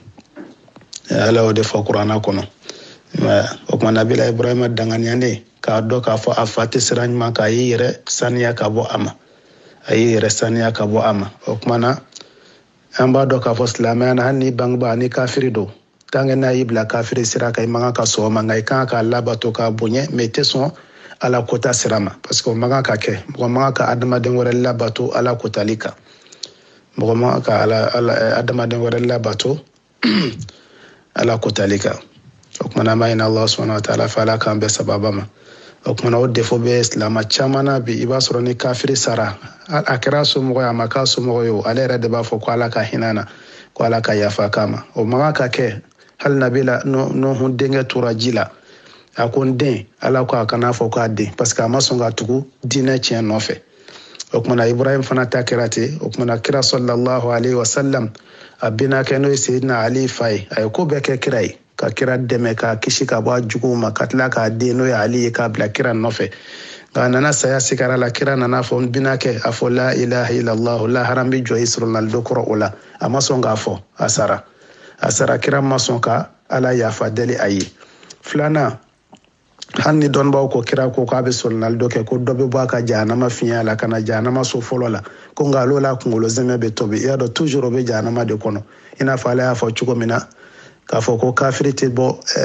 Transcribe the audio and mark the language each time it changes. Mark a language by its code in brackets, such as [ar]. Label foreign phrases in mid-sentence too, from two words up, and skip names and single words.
[bm] ala y'o de fɔ kuranna kɔnɔ o kuma nabila Ibrahima danganiyanen k'a dɔn k'a fɔ a fa tɛ sira ɲuman kan a y'i yɛrɛ saniya ka bɔ a ma a y'i yɛrɛ saniya ka bɔ a ma o kuma na an b'a dɔn k'a fɔ silamɛya na hali ni bangebaa ni kafiri don [fr] tant que [bm] n'a y'i bila kafiri sira kan i man kan ka sɔn o ma nka i kan k'a labato k'a bonya mais i tɛ sɔn ala kota sira ma [fr] parce que [bm] o man kan ka kɛ mɔgɔ man kan ka adamaden wɛrɛ labato ala kotali kan mɔgɔ man kan ka adamaden wɛrɛ labato ala kotali kan o kumana an b'a ɲini [ar] الله سبحانه وتعالى [bm] fɛ ala k'an bɛɛ sababa ma o kumana o defo bɛ silama caman na bi i b'a sɔrɔ ni kafiri sara a kɛra somɔgɔ ye a ma k'a somɔgɔ ye o ale yɛrɛ de b'a fɔ ko ala ka hinɛ na ko ala ka yafa k'a ma o man kan ka kɛ hali nabila Nuhu denkɛ tora ji la a ko n den ala ko a kana fɔ k'a den [fr] parce que [bm] a ma sɔn ka tugu diinɛ tiɲɛ nɔfɛ o kumana Ibrahim fana ta kɛra ten o kumana kira [ar] صلى الله عليه و [bm] sallam a bɛnakɛ n'o ye Seydina Ali fa ye a ye ko bɛɛ kɛ kira ye ka kira dɛmɛ k'a kisi ka bɔ a juguw ma ka tila k'a den n'o ye Ali ye k'a bila kira nɔfɛ nka a nana saya sigara la kira nana fɔ n bɛnakɛ a fɔ [ar] لا إله إلا الله [bm] lahara n bɛ jɔ i sɔrɔnalidɔ kɔrɔ o la a ma sɔn k'a fɔ a sara kira ma sɔn ka ala yafa deli a ye filanan hali ni dɔnnibaw ko kira ko k'a bɛ sɔrɔnalidɔ kɛ ko dɔ bɛ bɔ a ka jahanama fiɲɛ la ka na jahanama so fɔlɔ la ko nka ale la kunkolo zɛmɛ bɛ tobi i y'a dɔn toujours o bɛ jahanama de kɔnɔ i n'a fɔ ala y'a fɔ cogo min na k'a fɔ ko kafiri tɛ bɔ